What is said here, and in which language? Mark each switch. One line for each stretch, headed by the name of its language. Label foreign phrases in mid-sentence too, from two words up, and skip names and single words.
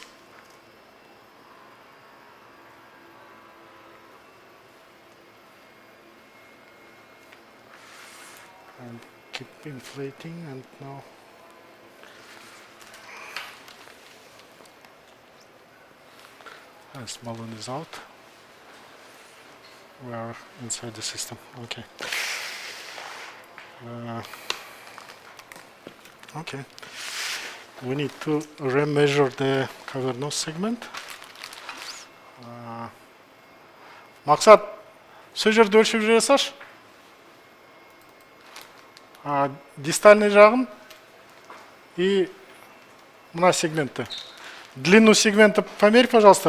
English: And keep inflating, and now as balloon is out, we are inside the system. Okay. Okay. We need to remeasure the cavernous segment.
Kazakh: Мақсат, сол жерде өлшеп жүре салшы. Дистальный жағын и мына сегментті.
Russian: Длину сегмента померь, пожалуйста.